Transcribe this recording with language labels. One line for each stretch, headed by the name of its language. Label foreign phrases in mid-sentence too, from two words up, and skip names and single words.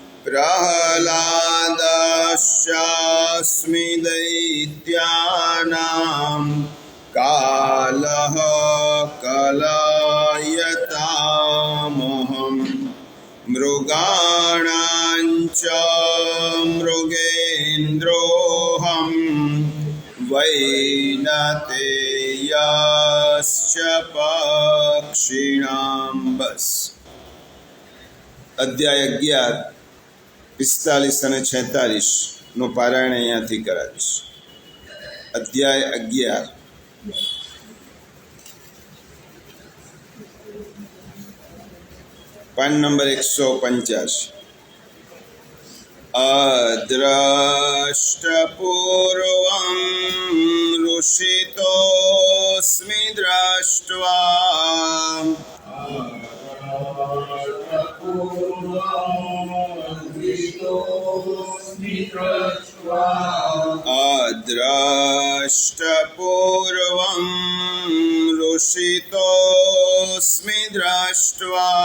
Sanskrit: प्रह्लादश्चास्मि दैत्यानां कालः कलयतामहं मृगाणां च मृगेन्द्रोऽहं वैनतेयश्च पक्षिणां।
Gujarati: બસ અધ્યાય 11, 45 અને 46 નું પારાયણ અહીંયાથી કરાવીશ. અધ્યાય 11. પાન નંબર 185.
Sanskrit: अद्रष्टपूर्वं ऋषितोऽस्मि द्रष्ट्वा अद्रष्टपूर्वं ऋषितोऽस्मि दृष्ट्वा